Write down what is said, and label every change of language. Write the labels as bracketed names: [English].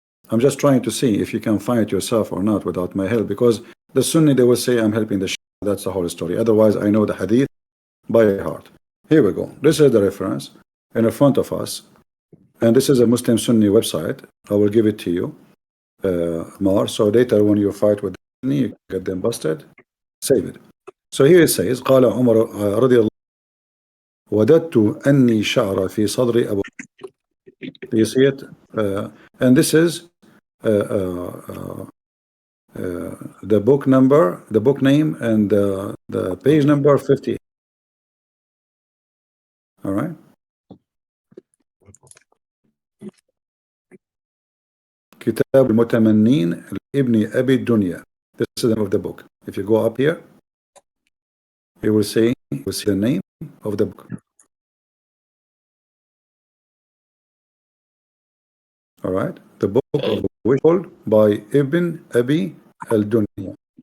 [English] I'm just trying to see if you can find it yourself or not without my help, because the Sunni, they will say I'm helping the Shia. That's the whole story. Otherwise, I know the hadith by heart. Here we go. This is the reference in front of us. And this is a Muslim Sunni website. I will give it to you, Mar. So later when you fight with Sunni, you get them busted. Save it. So here it says, [Arabic] قال عمر رضي الله وددت أني شعر في صدر أبو. [English] You see it? And this is the book number, the book name, and the page number 50. All right. [Arabic] كتاب المتمنين لابن أبي الدنيا. [English] This is the name of the book. If you go up here, you will see the name of the book. All right, the book of which called by Ibn Abi al-Dunya.